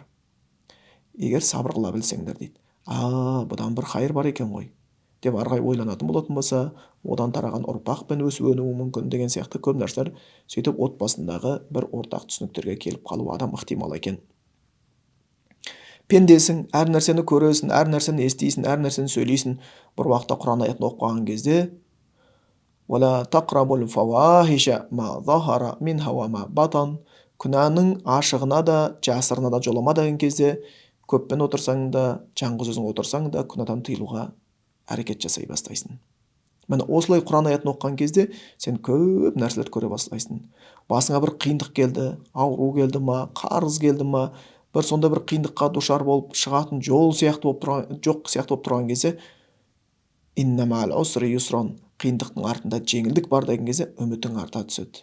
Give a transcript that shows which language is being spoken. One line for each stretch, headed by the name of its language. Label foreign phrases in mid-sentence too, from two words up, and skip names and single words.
Kazakh: Егер сабыр қыла білсеңдер дейді. Бұдан бір хайыр бар екен ғой деп арғай ойланатын болатын болса, одан тараған ұрпақпен өсіп-өнуі мүмкін деген сияқты көп нәрселер, сөйтіп отбасындағы бір ортақ түсініктерге келіп қалуы адам ықтимал екен. пендесің, әр нәрсені көресің, әр нәрсені естисің, әр нәрсені сөйлейсің. Бір уақытта Құран аятын оқып қалған кезде
Arabic: وَلَا تَقْرَبُوا الْفَوَاحِشَ مَا ظَهَرَ مِنْهَا وَمَا بَطَنَ
Kazakh: күнәнің ашығына да, жасырына да жолама деген кезде көппен отырсаң да, жалғыз өзің отырсаң да күнәдан тыйылуға әрекет жасай бастайсың. Міне осылай Құран аятын оқыған кезде сен көп нәрселер көре бастайсың. Басыңа бір қиындық келді, ауру келді ма, қарыз келді ма, бір сонда бір қиындыққа душар болып шығатын жол сияқты болып тұрған, жоқ сияқты болып тұрған кезде
Arabic: إن مع العسر يسرا,
Kazakh: қиындықтың артында жеңілдік бар деген кезде үмітің арта түседі.